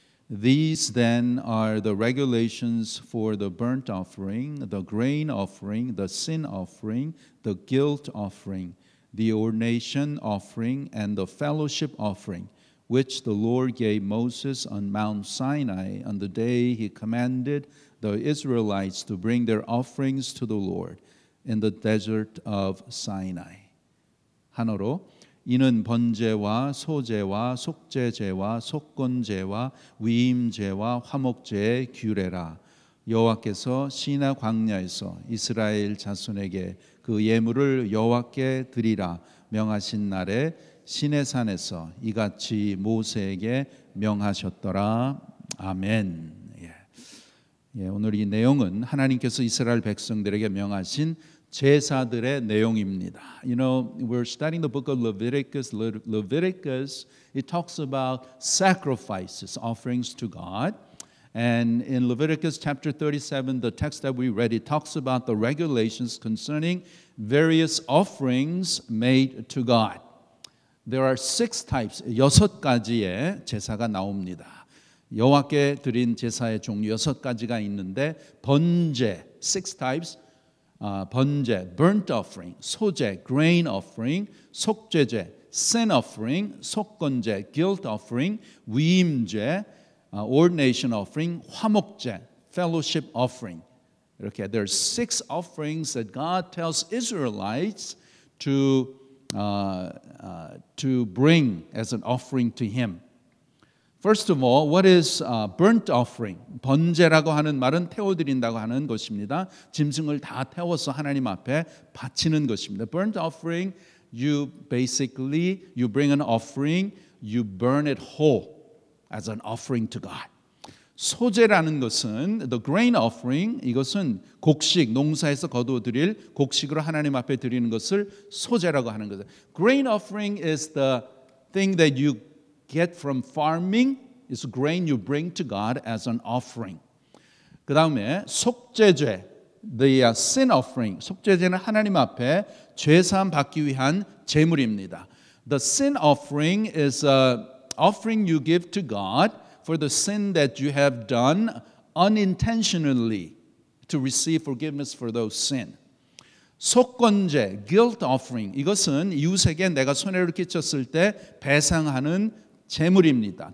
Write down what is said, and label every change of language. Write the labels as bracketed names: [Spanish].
[English] These then are the regulations for the burnt offering, the grain offering, the sin offering, the guilt offering, the ordination offering, and the fellowship offering, which the Lord gave Moses on Mount Sinai on the day he commanded the Israelites to bring their offerings to the Lord in the desert of Sinai. [Korean] 한어로 이는 번제와 소제와 속죄제와 속건제와 위임제와 화목제의 규례라. 여호와께서 시나 광야에서 이스라엘 자손에게 그 예물을 여호와께 드리라 명하신 날에 시내산에서 이같이 모세에게 명하셨더라. 아멘. 오늘 이 내용은 하나님께서 이스라엘 백성들에게 명하신 제사들의 내용입니다. [English] You know, we're studying the book of Leviticus. Leviticus, it talks about sacrifices, offerings to God. And in Leviticus chapter 37, the text that we read, it talks about the regulations concerning various offerings made to God. There are 6 types, [Korean] 6가지의 제사가 나옵니다. 여호와께 드린 제사의 종류 6가지가 있는데 번제, 6 types, 번제, burnt offering, 소제, grain offering, 속죄제, sin offering, 속건제, guilt offering, 위임제, ordination offering, 화목제, fellowship offering. [English] 이렇게 there are 6 offerings that God tells Israelites to bring as an offering to Him. First of all, what is burnt offering? [Korean] 번제라고 하는 말은 태워드린다고 하는 것입니다. 짐승을 다 태워서 하나님 앞에 바치는 것입니다. [English] Burnt offering, you bring an offering, you burn it whole as an offering to God. [Korean] 소제라는 것은 the grain offering, 이것은 곡식, 농사에서 거두어드릴 곡식으로 하나님 앞에 드리는 것을 소제라고 하는 거죠. [English] Grain offering is the thing that you get from farming. It's grain you bring to God as an offering. [Korean] 그 다음에 속죄제, [English] the sin offering. [Korean] 속죄제는 하나님 앞에 죄사함 받기 위한 제물입니다. [English] The sin offering is an offering you give to God for the sin that you have done unintentionally to receive forgiveness for those sin. [Korean] 속건제, guilt offering. 이것은 이웃에게 내가 손해를 끼쳤을 때 배상하는 제물입니다.